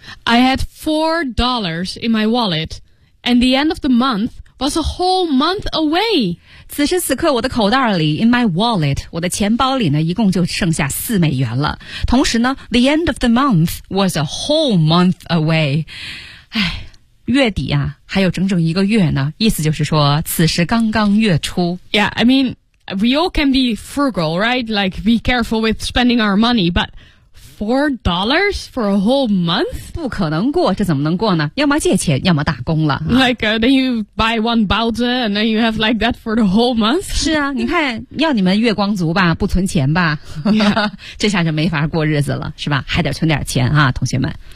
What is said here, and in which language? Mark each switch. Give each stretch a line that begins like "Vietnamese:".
English: I had $4 in my wallet, and the end of the month was a whole month away.
Chinese: 此时此刻我的口袋里 ,
English: in my wallet,
Chinese: 我的钱包里呢一共就剩下$4了。同时呢
English: ,the end of the month was a whole month away.
Chinese: 唉月底啊还有整整一个月呢意思就是说此时刚刚月初。
English: Yeah, I mean, we all can be frugal, right? Like, be careful with spending our money, but... $4 for a whole month?
Chinese: 不可能过这怎么能过呢要么借钱要么打工了。
English: Like, then you buy one Bowser and then you have like that for the whole month?
Chinese: 是啊你看要你们月光族吧不存钱吧。
English: Yeah.
Chinese: 这下就没法过日子了是吧还得存点钱啊同学们。